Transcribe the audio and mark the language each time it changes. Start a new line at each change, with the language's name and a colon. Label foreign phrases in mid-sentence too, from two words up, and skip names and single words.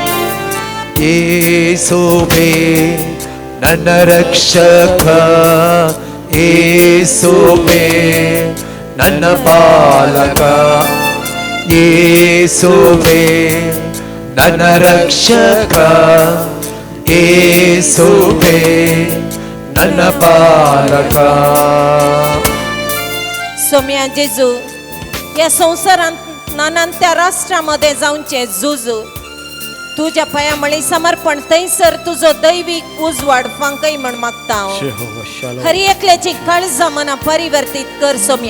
Kannada: ಯೇಸುವೇ ನನ್ನ ರಕ್ಷಕ, ಯೇಸುವೇ ನನ್ನ ಪಾಲಕ, ಯೇಸುವೇ ನನ್ನ ರಕ್ಷಕ, ಯೇಸುವೇ ನನ್ನ ಪಾಲಕ.
Konkani: सोम्या जेजू या संवसारांत नानांत्या राष्ट्रांमध्ये जावचे झूज तुझ्या पायामळी समर्पण थंयसर तुझो दैवीक उजवाड फांकय म्हण मागता हांव. हर एकल्याची काळजां मनां परिवर्तीत कर सोम्या.